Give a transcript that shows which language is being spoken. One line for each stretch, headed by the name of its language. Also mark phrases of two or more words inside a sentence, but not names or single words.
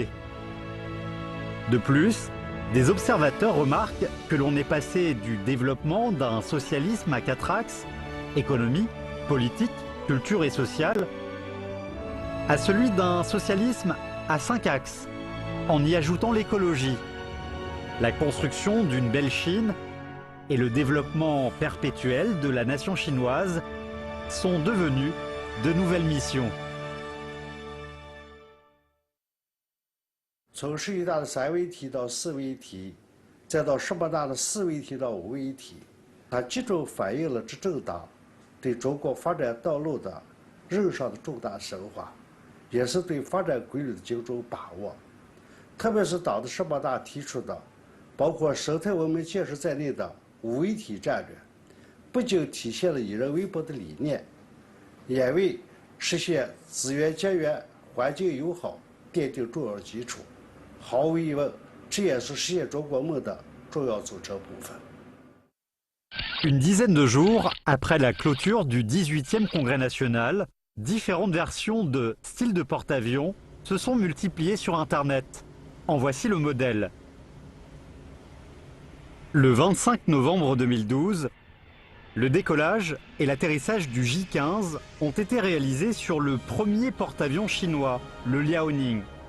French: De plus, des observateurs remarquent que l'on est passé du développement d'un socialisme à 4 axes, économie, politique, culture et sociale, à celui d'un socialisme à 5 axes, en y ajoutant l'écologie, la construction d'une belle Chine et le développement perpétuel de la nation chinoise sont devenus de nouvelles missions.
Chinese: 从11大的3位一体到4位一体，再到18大的4位一体到5位一体，它集中反映了执政党对中国发展道路的任务上的重大深化，也是对发展规律的精准把握。特别是党的18大提出的包括生态文明建设在内的5位一体战略，不仅体现了以人为本的理念，也为实现资源节约、环境友好奠定重要基础。毫无疑问，这也是实现中国梦的重要组成部分。
French: Une dizaine de jours après la clôture du 18e congrès national, différentes versions de style de porte-avions se sont multipliées sur Internet. En voici le modèle. Le 25 novembre 2012, le décollage et l'atterrissage du J-15 ont été réalisés sur le premier porte-avions chinois, le Liaoning.